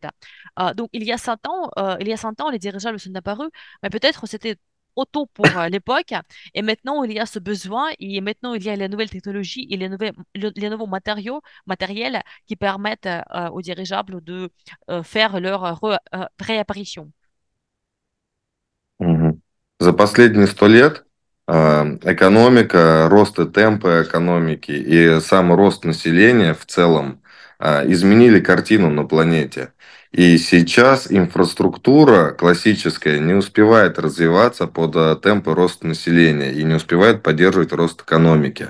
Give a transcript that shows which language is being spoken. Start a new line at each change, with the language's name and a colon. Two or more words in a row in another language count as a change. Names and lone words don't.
French: Donc, il y a 100 ans, les dirigeables sont apparus, mais peut-être c'était trop tôt pour l'époque. Et maintenant, il y a ce besoin et maintenant, il y a les nouvelles technologies et les nouveaux matériels qui permettent aux dirigeables de faire leur réapparition. Мгм.
Russian: За последние 100 лет экономика, рост и темпы экономики и сам рост населения в целом изменили картину на планете. И сейчас инфраструктура классическая не успевает развиваться под темпы роста населения и не успевает поддерживать рост экономики.